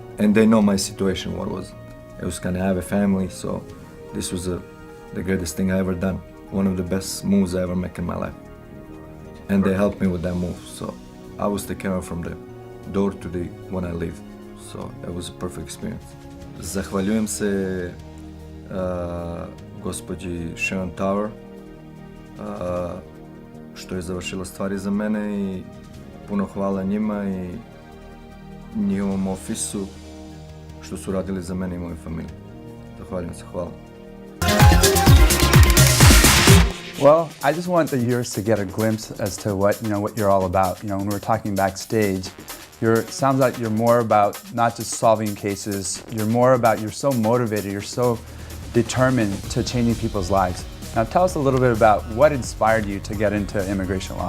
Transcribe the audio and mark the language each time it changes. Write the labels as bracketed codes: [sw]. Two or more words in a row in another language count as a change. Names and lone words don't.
[en] And they know my situation, what was. I was gonna have a family, so this was the greatest thing I ever done. One of the best moves I ever make in my life. And they helped me with that move, so I was taken care of from the door to the when I leave. So it was a perfect experience. [bs] Zahvaljujem se gospođi Sharon Thawer što je završila stvari za mene i puno hvala njima i njihovom ofisu što su radili za mene i moju familiju. Zahvaljujem se, hvala. [en] Well, I just want the viewers to get a glimpse as to what you're all about. When we're talking backstage, sounds like you're more about not just solving cases. You're so motivated. You're so determined to changing people's lives. Now, tell us a little bit about what inspired you to get into immigration law.